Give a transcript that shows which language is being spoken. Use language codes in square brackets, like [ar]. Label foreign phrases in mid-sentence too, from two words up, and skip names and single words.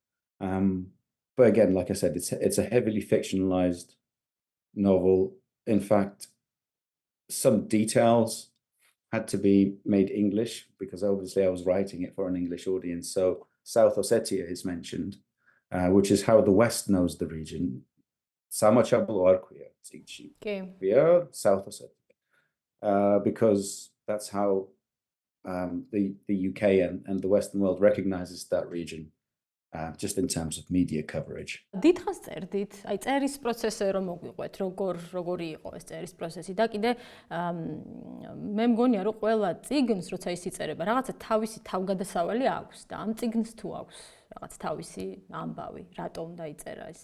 [en] But again, like I said, it's a heavily fictionalized novel. In fact, some details had to be made English because obviously I was writing it for an English audience. So South Ossetia is mentioned, which is how the West knows the region. [ka] სამაჩაბლო არ ქვია წიგნში. კი. ქვია South Ossetia. [en] Because that's how the UK and the Western world recognizes that region. Just in terms of media coverage. [ka] დიდხანს წერდით, აი წერის პროცესზე რომ მოგვიყვეთ, როგორი იყო ეს წერის პროცესი და კიდე მე მგონია რომ ყველა წიგნს როცა ის იწერება, რაღაცა თავისი თავგადასავალი აქვს და ამ წიგნს თუ აქვს რაღაც თავისი ამბავი, რატომ დაიწერა ეს?